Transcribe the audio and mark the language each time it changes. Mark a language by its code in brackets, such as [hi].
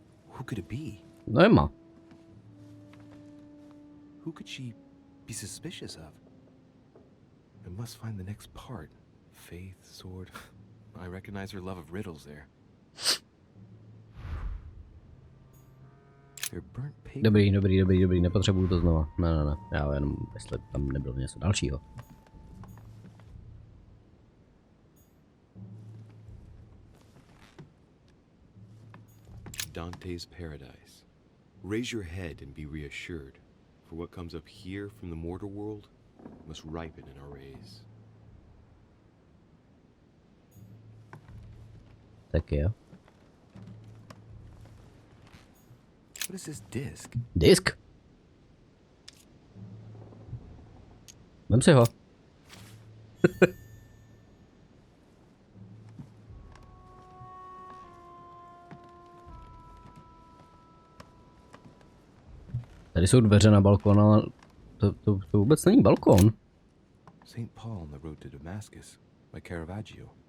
[en] Who could it be? [cs] Nemá. [en] Who could she be suspicious of? I must find the next part. Faith, sword. I recognize her love of riddles there. They're burnt papers. [cs] Dobrý, nepotřebuju to znova. Ne, já jenom, jestli tam nebylo něco dalšího. [en] Dante's paradise. Raise your head and be reassured, for what comes up here from the mortal world must ripen in our rays. [cs] Tak jo. [en] What is this disc? [cs] Disk? Vem si ho. Tady jsou dveře na balkon, ale to vůbec není balkon. [en] St. Paul on the road to Damascus by Caravaggio.